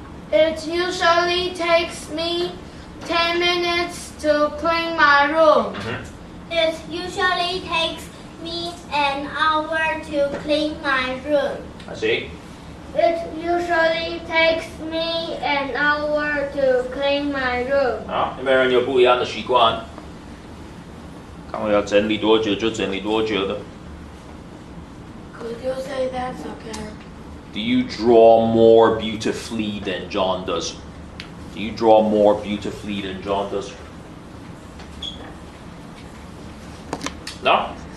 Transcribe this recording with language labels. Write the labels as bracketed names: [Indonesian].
[English] It usually takes me 10 minutes to clean my room. It usually takes me an hour to clean my room. I see. It usually takes me an hour to clean my room. [Chinese] 好，有没有人有不一样的习惯？看我要整理多久就整理多久的。 [English] Could you say that's okay? Do you draw more beautifully than John does? Do you draw more beautifully than John does? No?